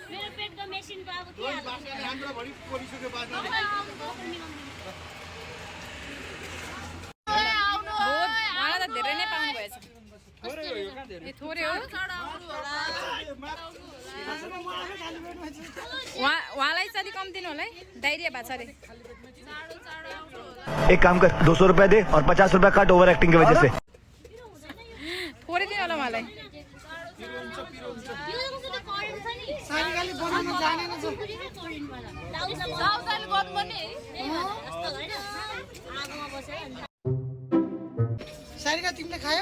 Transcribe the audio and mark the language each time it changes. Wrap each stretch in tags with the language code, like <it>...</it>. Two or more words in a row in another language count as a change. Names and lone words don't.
<ne>उहाँलाई त धेरै नै पाउनु भएछ। थोरै हो उहाँलाई चाहिँ अलिक कम दिनु होला है, डाइरिया भएको छ अरे।</ne> <hi>एक काम कर 200 रुपया दे और 50 रुपया काट</hi> <en>over acting</en> <hi>की वजह से।</hi> <ne>थोरै दिनु होला उहाँलाई। सारिका तिमीले खायौ?</ne>